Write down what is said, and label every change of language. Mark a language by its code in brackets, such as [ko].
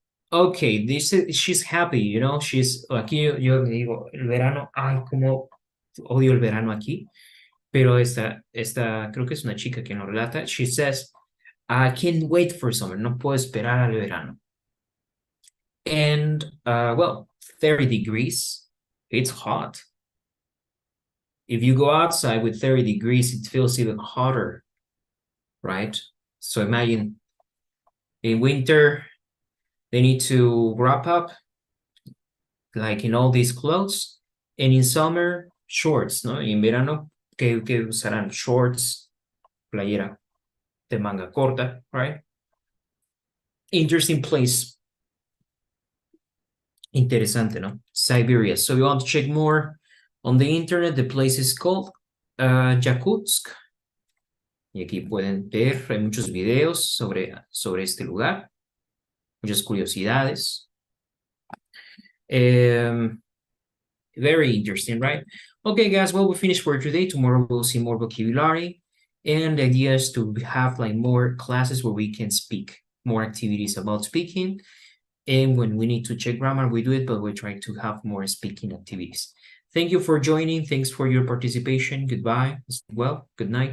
[en] Okay, she's happy, you know. [es] Aquí yo digo, el verano, ay, como odio el verano aquí. Pero esta creo que es una chica que nos relata. [en] She says, I can't wait for summer. [es] No puedo esperar al verano. [en] And, well, 30 degrees, it's hot. If you go outside with 30 degrees, it feels even hotter, right? So imagine in winter, they need to wrap up like in all these clothes. And in summer, shorts, [es] ¿no? Y en verano, que usarán shorts, playera de manga corta, right? [en] Interesting place. [es] Interesante, ¿no? [en] Siberia. So you want to check more on the internet. The place is called Yakutsk. [es] Y aquí pueden ver, hay muchos videos sobre este lugar, muchas curiosidades. [en] Very interesting, right? Okay, guys, well, we finished for today. Tomorrow we'll see more vocabulary. And the idea is to have like more classes where we can speak, more activities about speaking. And when we need to check grammar, we do it, but we're trying to have more speaking activities. Thank you for joining. Thanks for your participation. Goodbye. Well, good night.